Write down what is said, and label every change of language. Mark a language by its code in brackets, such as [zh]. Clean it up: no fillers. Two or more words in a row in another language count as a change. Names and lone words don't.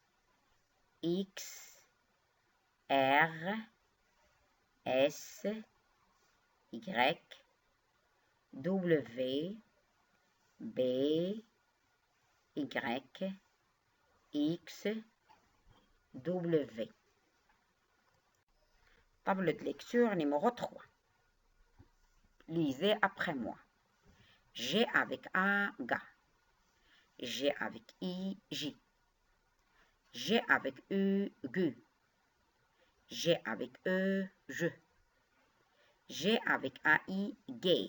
[fr] X, R, S, Y, W, B, Y, X, W. Table de lecture numéro 3. Lisez après moi. G avec A, ga. G avec I, J. G avec U, gu. G avec E, je. G avec AI, gay.